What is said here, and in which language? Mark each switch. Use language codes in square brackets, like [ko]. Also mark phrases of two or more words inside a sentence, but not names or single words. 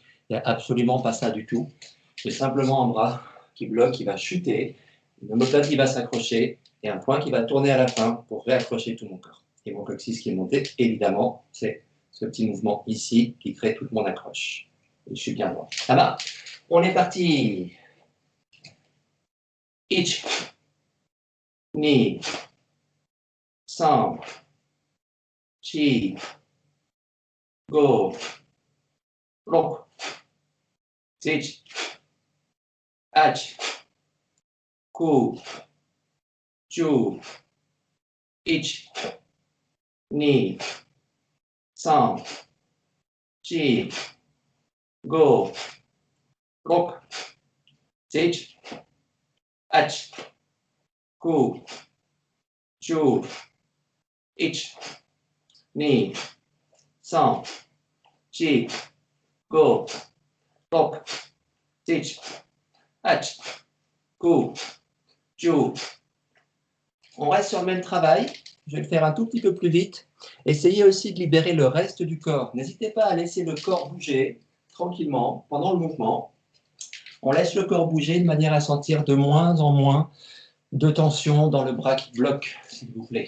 [fr] Il n'y a absolument pas ça du tout. J'ai simplement un bras qui bloque, qui va chuter, une omoplate qui va s'accrocher et un point qui va tourner à la fin pour réaccrocher tout mon corps. Et mon coccyx qui est monté, évidemment, c'est ce petit mouvement ici qui crée toute mon accroche. Et je suis bien droit. Ça va? On est parti. [ja] 一、二, 三、四、五、六、七, ach, 九、十、一、二, 三、四、五、六、七、八, 九、十、一、二, 三、四、五、六、七、八, 九、十. [fr] On reste sur le même travail. Je vais le faire un tout petit peu plus vite. Essayez aussi de libérer le reste du corps. N'hésitez pas à laisser le corps bouger tranquillement pendant le mouvement. On laisse le corps bouger de manière à sentir de moins en moins de tension dans le bras qui bloque, s'il vous plaît.